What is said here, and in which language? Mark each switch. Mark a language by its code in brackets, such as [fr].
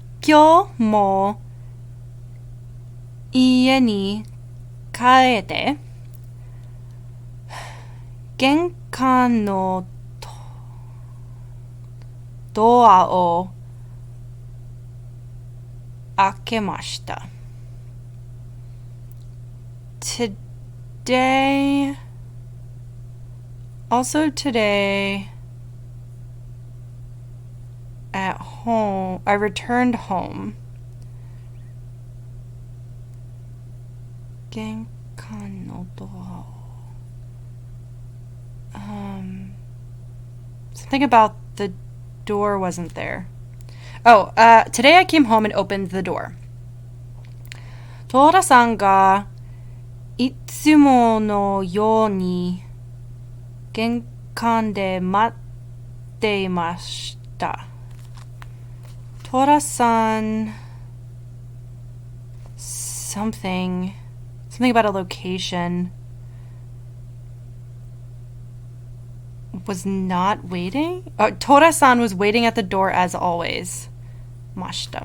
[ja] 今日も家に帰って玄関のドアを開けました。 [en] Today, also today, at home, I returned home. [ja] 玄関のドアを [en] something about the door wasn't there. Oh, today I came home and opened the door. [ja] Tora-sanがいつものように玄関で待っていました。 [en] Tora-san something about a location was not waiting? Tora-san was waiting at the door as always. [ja] Mashita.